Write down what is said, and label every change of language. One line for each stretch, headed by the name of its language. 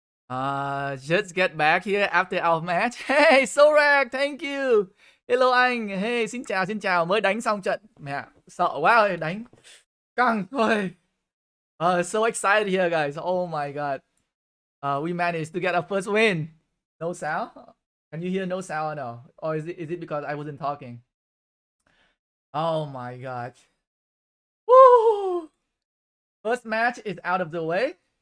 English: Just get back here after our match. Hey, Sorag, thank you. Hello
Vietnamese: anh. Hey, xin chào, xin chào. Mới đánh xong trận. Mẹ, sợ quá rồi, đánh căng thôi.
English: So excited here, guys. Oh my god. We managed to get our first win. No sound? Can you hear no sound or no? Or is it because I wasn't talking? Oh my god. Woo! First match is out of the way.